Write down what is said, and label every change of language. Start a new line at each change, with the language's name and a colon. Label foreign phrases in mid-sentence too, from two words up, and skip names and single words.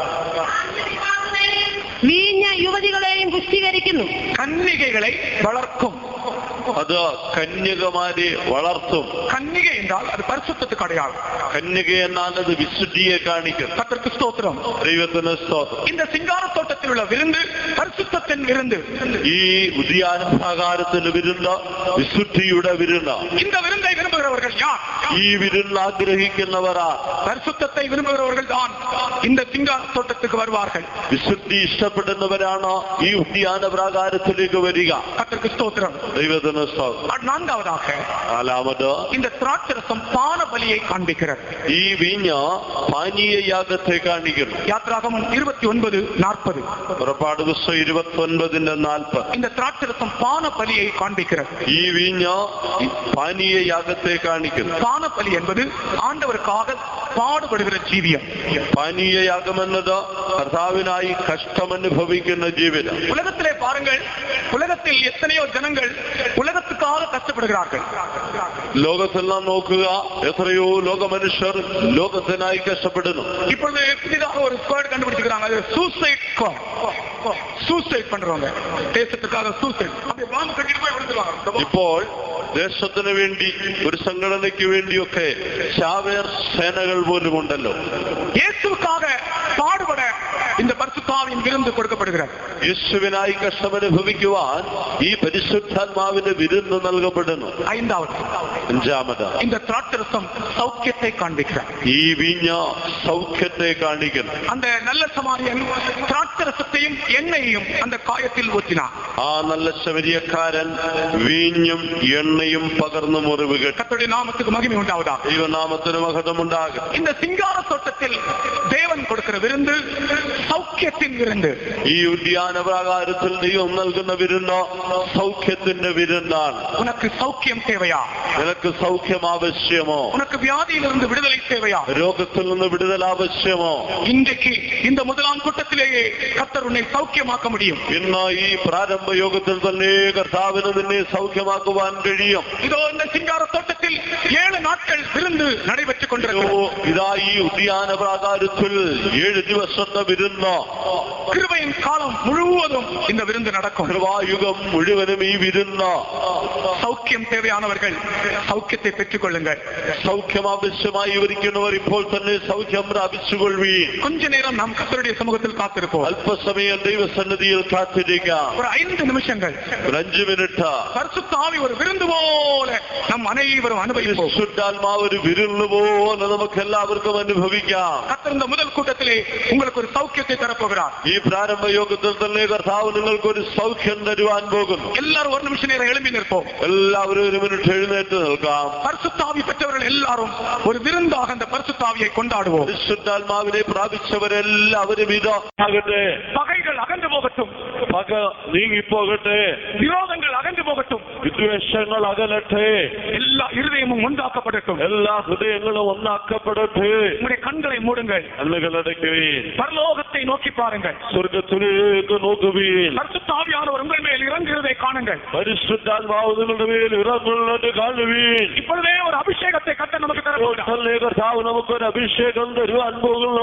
Malayalam: വീഞ്ഞ യുവതികളെയും പുഷ്ടീകരിക്കുന്നു.
Tamil: கன்னிகைகளை வளர்க்கும்.
Malayalam: അത് കന്യകമാരെ വളർത്തും.
Tamil: கன்னிகை என்றால் அது பரிசுத்தத்துக்கு அடையாளம்.
Malayalam: കന്യക എന്നാൽ അത് വിശുദ്ധിയെ കാണിക്കും.
Tamil: கர்த்தருக்கு ஸ்தோத்திரம்.
Malayalam: ദൈവത്തിന് സ്തോത്രം.
Tamil: இந்த சிங்கார தோட்டத்தில் உள்ள விருந்து பரிசுத்தத்தின் விருந்து.
Malayalam: ഈ ഉദ്യാന പ്രാകാരത്തിന് വിരുന്ന് വിശുദ്ധിയുടെ വിരുന്ന്.
Tamil: இந்த விருந்தை விரும்புகிறவர்கள் யார்?
Malayalam: ഈ വിരുന്ന് ആഗ്രഹിക്കുന്നവരാ.
Tamil: பரிசுத்தத்தை விரும்புகிறவர்கள் தான் இந்த சிங்கார தோட்டத்துக்கு வருவார்கள்.
Malayalam: വിശുദ്ധി ഇഷ്ടപ്പെടുന്നവരാണ് ഈ ഉദ്യാന പ്രാകാരത്തിലേക്ക് വരിക.
Tamil: கர்த்தருக்கு ஸ்தோத்திரம்.
Malayalam: ദൈവത്തിന് സ്തോത്രം.
Tamil: நான்காவதாக
Malayalam: നാലാമത്
Tamil: இந்த திராட்சரசம் பான பலியை காண்பிக்கிறது.
Malayalam: ഈ വീഞ്ഞ് പാനീയ യാഗത്തെ കാണിക്കുന്നു.
Tamil: யாத்ராகமம் 29:40.
Malayalam: പുറപ്പാട് പുസ്തകം 29:40.
Tamil: இந்த திராட்சரசம் பான பலியை காண்பிக்கிறது.
Malayalam: ഈ വീഞ്ഞ് പാനീയ യാഗത്തെ കാണിക്കുന്നു.
Tamil: பான பலி என்பது ஆண்டவருக்காக பாடுபடுகிற ஜீவியம்.
Malayalam: പാനീയ യാഗം എന്നത് കർത്താവിനായി കഷ്ടമനുഭവിക്കുന്ന ജീവിതം.
Tamil: உலகத்திலே பாருங்கள், உலகத்தில் எத்தனையோ ஜனங்கள் உலகத்துக்காக கஷ்டப்படுகிறார்கள்.
Malayalam: ലോകത്തിൽ നാം നോക്കുക, എത്രയോ ലോക മനുഷ്യർ ലോകത്തിനായി കഷ്ടപ്പെടുന്നു.
Tamil: இப்பொழுது புதிதாக ஒரு ஸ்குவாட் கண்டுபிடிச்சிருக்காங்க. அது
English: suicide suicide
Tamil: பண்றவங்க, தேசத்துக்காக சூசைட். அப்படியே பாம்பு கட்டிட்டு போய் விழுந்துருவாங்க.
Malayalam: ഇപ്പോൾ ദേശത്തിന് വേണ്ടി ഒരു സംഘടനയ്ക്ക് വേണ്ടിയൊക്കെ ചാവേർ സേനകൾ പോലും ഉണ്ടല്ലോ.
Tamil: இயேசுவுக்காக பாடுபட இந்த பரிசுத்தாவின் விருந்து கொடுக்கப்படுகிறது.
Malayalam: യേശുവിനായി കഷ്ടമനുഭവിക്കുവാൻ ഈ പരിശുദ്ധാത്മാവിന്റെ വിരുന്ന് നൽകപ്പെടുന്നു.
Tamil: ஐந்தாவது,
Malayalam: അഞ്ചാമത്
Tamil: இந்த திராட்சரசம் சௌக்கியத்தை காண்பிக்கிறார்.
Malayalam: ഈ വീഞ്ഞ സൗഖ്യത്തെ കാണിക്കുന്നു.
Tamil: அந்த நல்ல சமாரியன் திராட்சரசத்தையும் எண்ணெயையும் அந்த காயத்தில் ஊற்றினார்.
Malayalam: ആ നല്ല ശമരിയക്കാരൻ വീഞ്ഞും എണ്ണയും പകർന്നു മുറിവ് കെട്ടി.
Tamil: கர்த்தருடைய நாமத்துக்கு மகிமை உண்டாவதா.
Malayalam: ദൈവനാമത്തിന് മഹത്വമുണ്ടാകും.
Tamil: இந்த சிங்கார தோட்டத்தில் தேவன் கொடுக்கிற விருந்து
Malayalam: സൗഖ്യത്തിൻ വിരുന്ന്. ഈ ഉദ്യാന പ്രാകാരത്തിൽ ദൈവം നൽകുന്ന വിരുന്ന് സൗഖ്യത്തിന്റെ വിരുന്നാണ്.
Tamil: உனக்கு சௌக்கியம் தேவையா?
Malayalam: നിനക്ക് സൗഖ്യം ആവശ്യമോ?
Tamil: உனக்கு வியாதியிலிருந்து விடுதலை தேவையா?
Malayalam: രോഗത്തിൽ നിന്ന് വിടുതൽ ആവശ്യമോ?
Tamil: இன்றைக்கு இந்த முதலாம் கூட்டத்திலேயே கர்த்தர் உன்னை சௌக்கியமாக்க முடியும்.
Malayalam: ഇന്ന് ഈ പ്രാരംഭ യോഗത്തിൽ തന്നെ കർത്താവിന് നിന്നെ സൗഖ്യമാക്കുവാൻ കഴിയും.
Tamil: இதோ இந்த சிங்கார தோட்டத்தில் 7 நாட்கள் விருந்து நடைபெற்றுக் கொண்டிருக்கிறது.
Malayalam: ഇതാ ഈ ഉദ്യാന പ്രാകാരത്തിൽ 7 ദിവസത്തെ വിരുന്ന്.
Tamil: கிருபையின் காலம் முழுவதும் இந்த விருந்து நடக்கும்.
Malayalam: കൃപായുഗം മുഴുവനും ഈ വിരുന്ന്.
Tamil: சௌக்கியம் தேவையானவர்கள் சௌக்கியத்தை பெற்றுக் கொள்ளுங்கள்.
Malayalam: സൗഖ്യം ആവശ്യമായി ഇരിക്കുന്നവർ ഇപ്പോൾ തന്നെ സൗഖ്യം പ്രാപിച്ചുകൊള്ളുവീൻ.
Tamil: கொஞ்ச நேரம் நாம் கர்த்தருடைய சமூகத்தில் காத்திருப்போம்.
Malayalam: അല്പസമയം ദൈവസന്നിധിയിൽ കാത്തിരിക്കാം.
Tamil: ஒரு 5 நிமிஷங்கள்.
Malayalam: ഒരു 5 മിനിറ്റ്.
Tamil: பரிசுத்த ஆவி ஒரு விருந்து போல நம் அனைவரும் அனுபவிப்போம்.
Malayalam: പരിശുദ്ധാത്മാവ് ഒരു വിരുന്ന് പോലെ നമുക്ക് എല്ലാവർക്കും അനുഭവിക്കാം.
Tamil: கர்த்தர் இந்த முதல் கூட்டத்திலே உங்களுக்கு ஒரு சௌக்கியத்தை தரப்போகிறார்.
Malayalam: ഈ പ്രാരംഭ യോഗത്തിൽ തന്നെ കർത്താവ് നിങ്ങൾക്ക് ഒരു സൗഖ്യം തരുവാൻ പോകുന്നു.
Tamil: எல்லாரும் ஒரு நிமிஷம் நேரம் எழும்பி நிற்போம்.
Malayalam: എല്ലാവരും ഒരു മിനിറ്റ് എഴുന്നേറ്റ് നിൽക്കാം.
Tamil: பரிசுத்த ஆவி பெற்றவர்கள் எல்லாரும் ஒரு விருந்தாக அந்த பரிசுத்த ஆவியை கொண்டாடுவோம்.
Malayalam: പരിശുദ്ധാത്മാവിനെ പ്രാപിച്ചവരെല്ലാവരും ഇതാകട്ടെ.
Tamil: பகைகள் அகன்று போகட்டும்.
Malayalam: പക നീങ്ങിപ്പോകട്ടെ.
Tamil: விரோதங்கள் அகன்று போகட்டும்.
Malayalam: വിദ്വേഷങ്ങൾ അകലട്ടെ.
Tamil: எல்லா இருதயமும் ஒன்றாக்கப்படட்டும்.
Malayalam: എല്ലാ ഹൃദയങ്ങളും ഒന്നാക്കപ്പെടട്ടെ.
Tamil: உங்களுடைய கண்களை மூடுங்கள்.
Malayalam: കണ്ണുകളടയ്ക്കുവീൻ.
Tamil: பரலோகத்தை பரலோகத்தை நோக்கி பாருங்கள்.
Malayalam: സ്വർഗ്ഗത്തിലേക്ക് നോക്കുവീൻ.
Tamil: பரிசுத்த ஆவியானவர் உங்கள் மேல் இறங்குகிறதை காணுங்கள்.
Malayalam: പരിശുദ്ധാത്മാവ് നിങ്ങളുടെ മേൽ ഇറങ്ങുന്നത് കാണുവീൻ.
Tamil: இப்பொழுதே ஒரு அபிஷேகத்தை கர்த்தர் நமக்கு தரப்போகிறார்.
Malayalam: കർത്താവ് നമുക്കൊരു അഭിഷേകം തരുവാൻ പോകുന്നു.